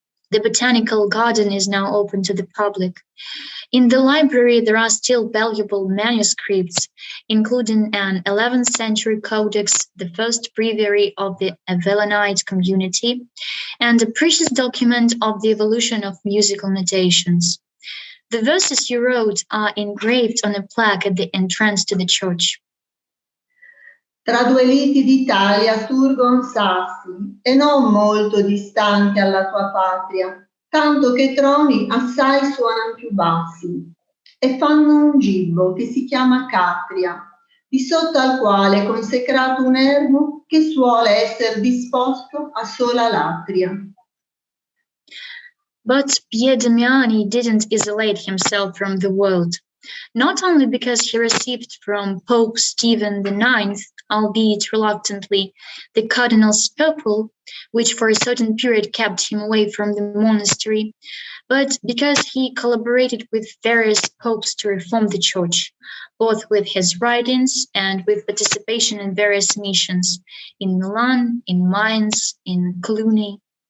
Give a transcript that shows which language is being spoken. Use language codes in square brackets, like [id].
[en] The botanical garden is now open to the public. In the library, there are still valuable manuscripts, including an 11th century codex, the first breviary of the Avellanite community, and a precious document of the evolution of musical notations. The verses you wrote are engraved on a plaque at the entrance to the church. [it] Tra 2 liti d'Italia surgon sassi, e non molto distanti alla tua patria, tanto che troni assai suonan più bassi, e fanno un gibbo che si chiama Catria, di sotto al quale è consecrato un ermo che suole esser disposto a sola latria. [en] But Pier Damiani didn't isolate himself from the world, not only because he received from Pope Stephen IX, albeit reluctantly, the cardinal's purple, which for a certain period kept him away from the monastery, but because he collaborated with various popes to reform the church, both with his writings and with participation in various missions in Milan, in Mainz, in Cluny.